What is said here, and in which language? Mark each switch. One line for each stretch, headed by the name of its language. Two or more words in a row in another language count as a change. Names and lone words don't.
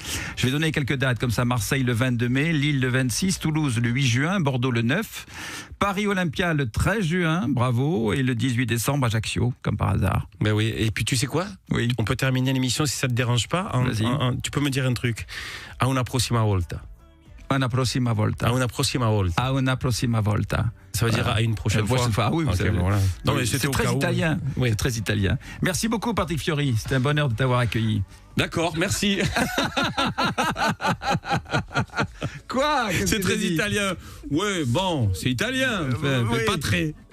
French: Je vais donner quelques dates comme ça. Marseille, le 22 mai. Lille, le 26. Toulouse, le 8 juin. Bordeaux, le 9. Paris Olympia, le 13 juin. Bravo. Et le 18 décembre, Ajaccio, comme par hasard. Ben oui. Et puis, tu sais quoi? Oui. On peut terminer l'émission si ça te dérange pas. Tu peux me dire un truc.
Italian: A una prossima volta. Una prossima volta. A una prossima volta. A una prossima volta.
French: Ça veut dire à une prochaine fois. Ah oui, okay, voilà. Non, mais c'est très italien. Oui. C'est très italien. Merci beaucoup, Patrick Fiori. C'était un bonheur de t'avoir accueilli. D'accord, merci. Quoi? C'est très italien. Ouais, bon, c'est italien, mais pas très.